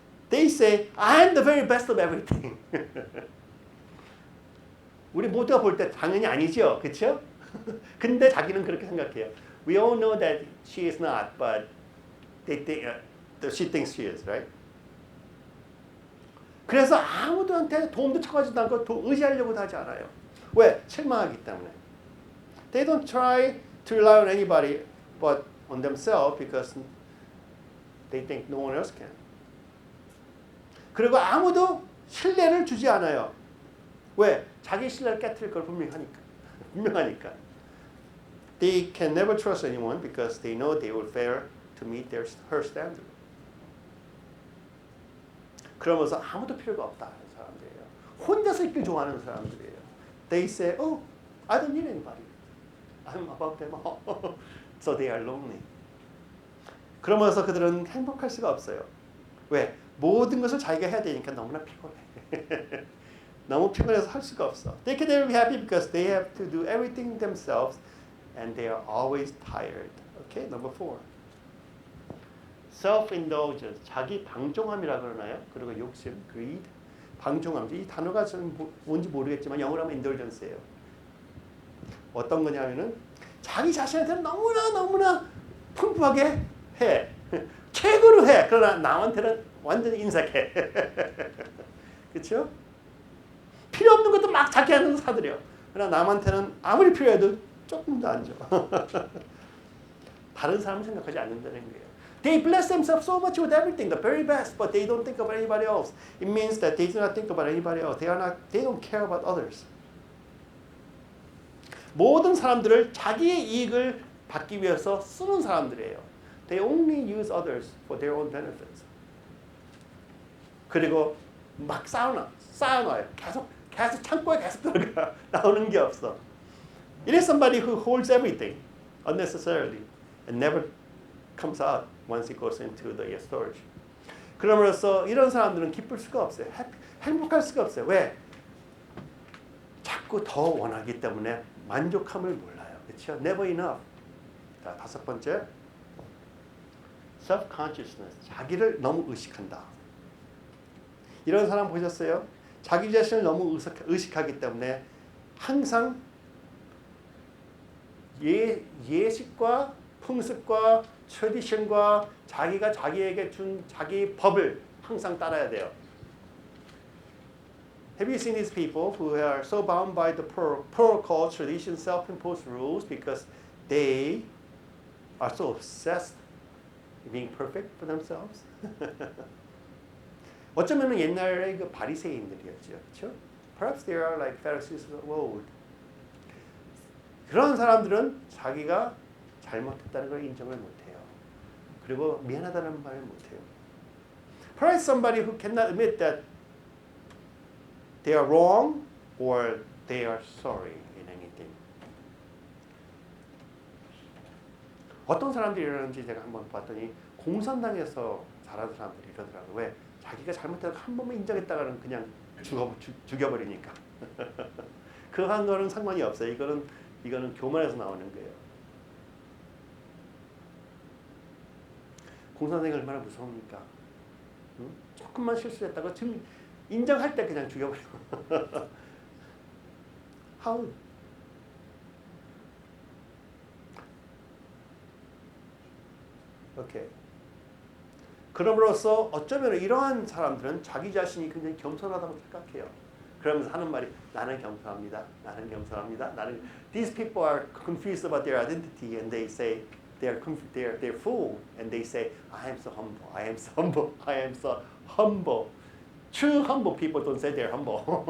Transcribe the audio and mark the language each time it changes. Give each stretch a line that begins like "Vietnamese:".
English: They say, I'm the very best of everything.
Korean: 우리 모두가 볼 때 당연히 아니죠. 그렇죠? 근데 자기는 그렇게 생각해요.
English: We all know that she is not, but she thinks she is, right?
Korean: 그래서 아무도한테 도움도 청하지도 않고 의지하려고도 하지 않아요. 왜? 실망하기 때문에.
English: They don't try to rely on anybody but on themselves because they think no one else can.
Korean: 그리고 아무도 신뢰를 주지 않아요. 왜? 자기 신뢰를 깨트릴 걸 분명하니까.
English: They can never trust anyone because they know they will fail to meet her standard.
Korean: 그러면서 아무도 필요가 없다 하는 사람들이에요. 혼자서 있길 좋아하는 사람들이에요.
English: They say, oh, I don't need anybody. I'm above them all. So they are lonely.
Korean: 그러면서 그들은 행복할 수가 없어요. 왜? 모든 것을 자기가 해야 되니까 너무나 피곤해. 너무 피곤해서 할 수가 없어.
English: They can never be happy because they have to do everything themselves and they are always tired. Okay, number 4.
Korean: Self-indulgence, 자기 방종함이라 그러나요? 그리고 욕심, greed, 방종함. 이 단어가 저는 뭔지 모르겠지만 영어로 하면 indulgence예요. 어떤 거냐면은 자기 자신한테는 너무나 풍부하게 해. 최고로 해. 그러나 남한테는 완전히 인색해. 그렇죠? 필요 없는 것도 막 자기한테는 사들여. 그러나 남한테는 아무리 필요해도 조금도 안 줘. 다른 사람 생각하지 않는다는 거예요.
English: They bless themselves so much with everything, the very best, but they don't think about anybody else. It means that they do not think about anybody else. They don't care about others.
Korean: 모든 사람들을 자기의 이익을 받기 위해서 쓰는 사람들이에요.
English: They only use others for their own benefits.
Korean: 그리고 막 쌓아놔요. 계속 창고에 계속 들어가. 나오는 게 없어.
English: It is somebody who holds everything unnecessarily and never comes out once it goes into the storage.
Korean: 그럼으로써 이런 사람들은 기쁠 수가 없어요. 행복할 수가 없어요. 왜? 자꾸 더 원하기 때문에 만족함을 몰라요. 그렇죠?
English: Never enough.
Korean: 자, 5번째. Self-consciousness. 자기를 너무 의식한다. 이런 사람 보셨어요? 자기 자신을 너무 의식하기 때문에 항상 예식과 풍습과 트래디션과 자기가 자기에게 준 자기 법을 항상 따라야 돼요.
English: Have you seen these people who are so bound by the protocol, tradition, self-imposed rules because they are so obsessed with being perfect for themselves?
Korean: 어쩌면은 옛날에 그 바리새인들이었죠, 그렇죠?
English: Perhaps they are like Pharisees of old.
Korean: 그런 사람들은 자기가 잘못했다는 걸 인정을 못해요. 그리고 미안하다는 말을 못해요.
English: Perhaps somebody who cannot admit that they are wrong or they are sorry in anything.
Korean: 어떤 사람들이 이러는지 제가 한번 봤더니 공산당에서 자란 사람들이 이러더라고요. 왜? 자기가 잘못해서 한 번만 인정했다가는 그냥 죽여버리니까. 그한 거는 상관이 없어요. 이거는 교만에서 나오는 거예요. 공산당이 얼마나 무서웁니까? 응? 조금만 실수했다고 인정할 때 그냥 죽여버려.
English: How? 오케이.
Korean: 그럼으로써 어쩌면 이러한 사람들은 자기 자신이 굉장히 겸손하다고 생각해요. 그러면서 하는 말이 나는 겸손합니다. 나는 겸손합니다.
English: These people are confused about their identity and they say they're fool and they say I am so humble. I am so humble. I am so humble. True humble people don't say they're humble.